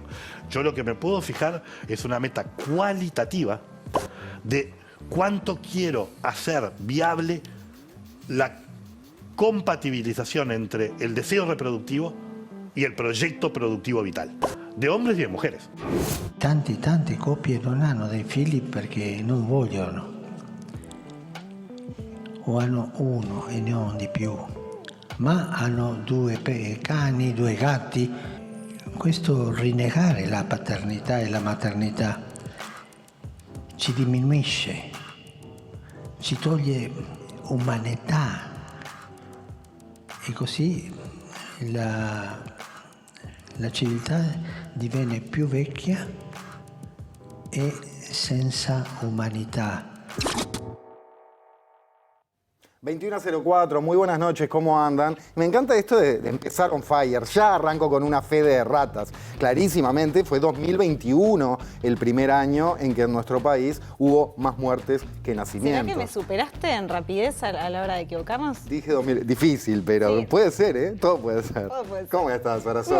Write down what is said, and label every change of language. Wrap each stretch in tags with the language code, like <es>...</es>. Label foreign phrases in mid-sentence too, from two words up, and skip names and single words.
<es>Yo lo que me puedo fijar es una meta cualitativa de cuánto quiero hacer viable la compatibilización entre el deseo reproductivo y el progetto productivo vital, de hombres y de mujeres.</es> <it>Tante coppie non hanno dei figli perché non vogliono. O hanno uno e non di più, ma hanno 2 cani, 2 gatti. Questo rinnegare la paternità e la maternità ci diminuisce, ci toglie umanità e così la civiltà diviene più vecchia e senza umanità.</it> <es>21:04, muy buenas noches, ¿cómo andan? Me encanta esto de empezar</es> <en>on fire.</en> <es>Ya arranco con una fe de ratas. Clarísimamente fue 2021 el primer año en que en nuestro país hubo más muertes que nacimientos. ¿Será que me superaste en rapidez a la hora de equivocarnos? Dije 2000, difícil, pero sí. Puede ser, ¿eh? Todo puede ser. Todo puede ser. ¿Cómo estás, Sarasola?</es>